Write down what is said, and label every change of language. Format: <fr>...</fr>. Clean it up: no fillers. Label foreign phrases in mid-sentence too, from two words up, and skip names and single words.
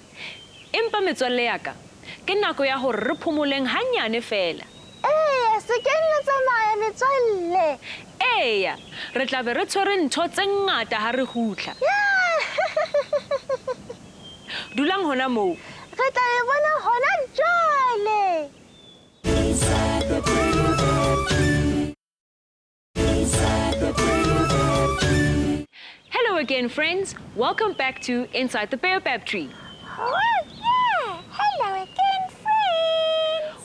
<st>Empa metswalle ya ka, ke nako ya hore re phomoleng hanyane fela. Se ke nna tsamaya metswalle. Eya, re tla be re tshwere ntho tse ngata ha re hutla. Dulang hona moo. Re tla e bona hona jwale.</st> <en>Inside the Baobab tree. Inside the Baobab tree. Hello again, friends. Welcome back to Inside the Baobab Tree. Oh, yeah. Hello again, friends.</en>